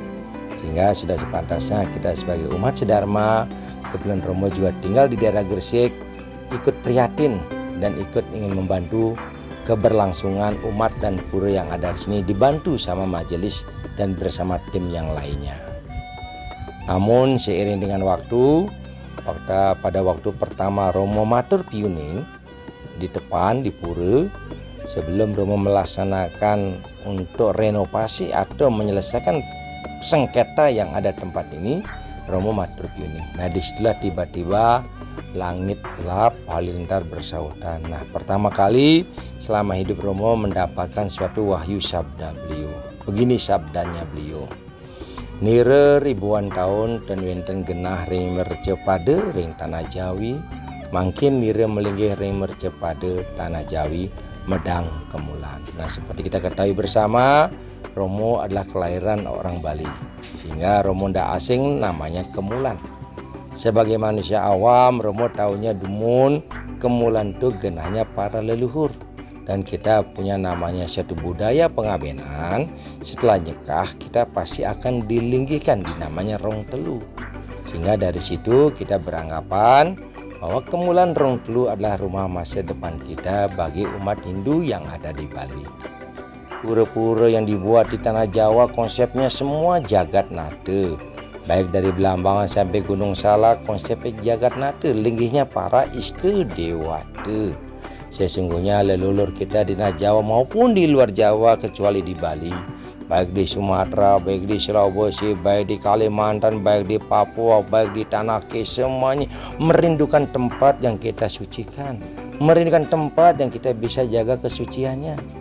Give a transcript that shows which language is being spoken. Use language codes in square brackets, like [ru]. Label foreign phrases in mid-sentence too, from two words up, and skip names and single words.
[id] Sehingga sudah sepantasnya kita sebagai umat sedharma, kebetulan Romo juga tinggal di daerah Gresik, ikut prihatin dan ikut ingin membantu keberlangsungan umat dan pura yang ada di sini, dibantu sama majelis dan bersama tim yang lainnya. Namun seiring dengan waktu, pada waktu pertama Romo [ban] matur piuning [id] di depan di pura, sebelum Romo melaksanakan untuk renovasi atau menyelesaikan sengketa yang ada tempat ini, Romo [ban] matur piuning. [id] Nah, disitulah tiba-tiba langit gelap, halilintar bersautan. Nah, pertama kali selama hidup Romo mendapatkan suatu wahyu sabda beliau. Begini sabdanya beliau. [ban] Nire [id] ribuan tahun dan [ban] wenten genah ring mercepade ring tanah Jawi, makin nire melinggih ring mercepade tanah Jawi Medang Kemulan. [id] Nah, seperti kita ketahui bersama, Romo adalah kelahiran orang Bali, sehingga Romo tidak asing namanya Kemulan. Sebagai manusia awam, Romo tahunya Dumun, Kemulan itu genahnya para leluhur. Dan kita punya namanya satu budaya pengabenan, setelah nikah kita pasti akan dilinggikan di namanya Rong Telu. Sehingga dari situ kita beranggapan bahwa Kemulan Rong Telu adalah rumah masa depan kita bagi umat Hindu yang ada di Bali. Pura-pura yang dibuat di tanah Jawa konsepnya semua jagat nata. Baik dari Belambangan sampai Gunung Salak, konsepnya jagat nata, linggihnya para istu dewata. Sesungguhnya leluhur kita di tanah Jawa maupun di luar Jawa kecuali di Bali, baik di Sumatera, baik di Sulawesi, baik di Kalimantan, baik di Papua, baik di Tanah Ke, semuanya merindukan tempat yang kita sucikan, merindukan tempat yang kita bisa jaga kesuciannya.